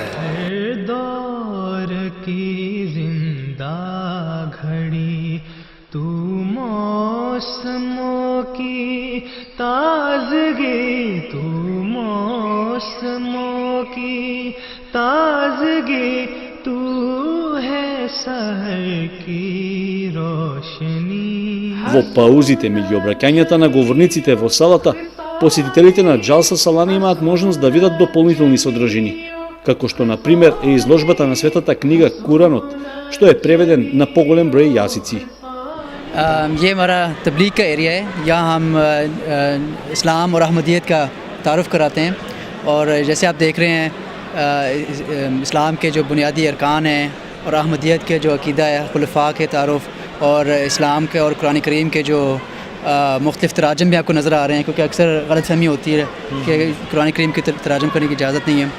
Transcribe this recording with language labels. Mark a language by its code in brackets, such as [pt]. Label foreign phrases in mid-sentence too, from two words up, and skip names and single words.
[ur] دور کی زندہ گھڑی تو موسموں کی تازگی، تو موسموں کی تازگی، تو ہے سحر کی روشنی. [mk] Во паузите меѓу обраќањата на говорниците во салата, посетителите на Џалса Салана имаат можност да видат дополнителни содржини, како што на пример е изложбата на светата книга Куранот, што е преведен на поголем број јазици. [ur] یہ ہمارا تبلیغ کا ایریا ہے۔ یہاں ہم اسلام اور احمدیت کا تعارف کراتے ہیں، اور جیسے آپ دیکھ رہے ہیں اسلام کے جو بنیادی ارکان ہیں اور احمدیت کے جو عقیدہ ہے، خلفاء کے تعارف اور اسلام کے اور قرآن کریم کے جو مختلف تراجم بھی آپ کو نظر آ رہے ہیں، کیونکہ اکثر غلط فہمی ہوتی ہے کہ قرآن کریم کی تراجم کرنے کی اجازت نہیں ہے.